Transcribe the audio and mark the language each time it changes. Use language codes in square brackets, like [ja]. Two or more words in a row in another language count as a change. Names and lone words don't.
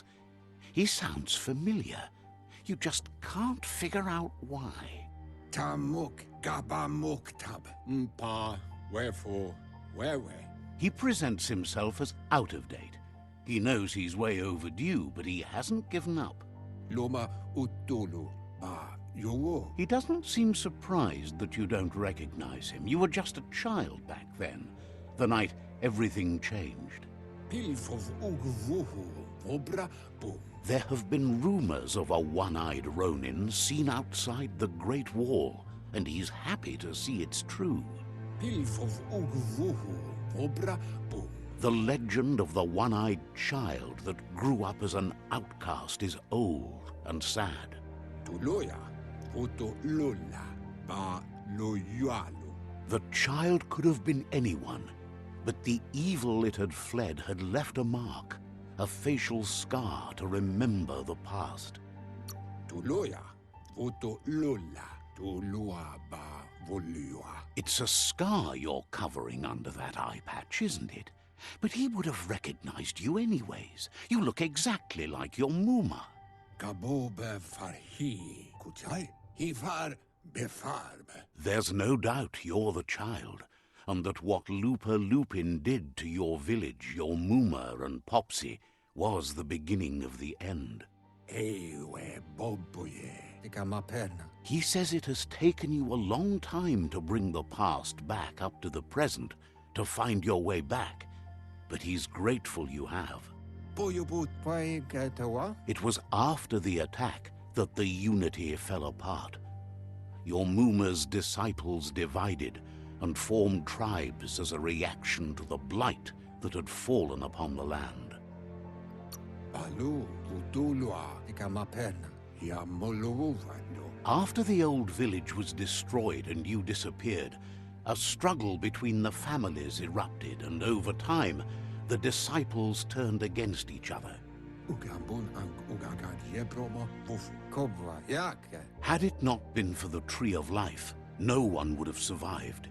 [en] He sounds familiar. You just can't figure out why. Tamuk gabamuktab. Mpa, wherefore, where? He presents himself as out of date. He knows he's way overdue, but he hasn't given up. Loma utulu ba yowo. He doesn't seem surprised that you don't recognize him. You were just a child back then, the night everything changed. Pilfov uguvuhu obra boom. There have been rumors of a one-eyed Ronin seen outside the Great Wall, and he's happy to see it's true. Pilfov uguvuhu obra boom. The legend of the one-eyed child that grew up as an outcast is old and sad. Tuloya foto lola ba loyalo. The child could have been anyone, but the evil it had fled had left a mark, a facial scar to remember the past. Tuloya foto lola tulua ba volua. It's a scar you're covering under that eye patch, isn't it? But he would have recognized you anyways. You look exactly like your Muma. Kabo befarhi kutai. Hifar befarbe. There's no doubt you're the child, and that what Lupa Lupin did to your village, your Muma and Popsy, was the beginning of the end. Ewe bobuye. Ikamaperna. He says it has taken you a long time to bring the past back up to the present, to find your way back, but he's grateful you have. Boyubut pai ketawa. It was after the attack that the unity fell apart. Your Muma's disciples divided and formed tribes as a reaction to the blight that had fallen upon the land. Alu utulua. Ikamaperna. Ya moluvando. After the old village was destroyed and you disappeared, a struggle between the families erupted, and over time, the disciples turned against each other. Ugambun ang ugagad yebroma buf kobra yake. Had it not been for the Tree of Life, no one would have survived.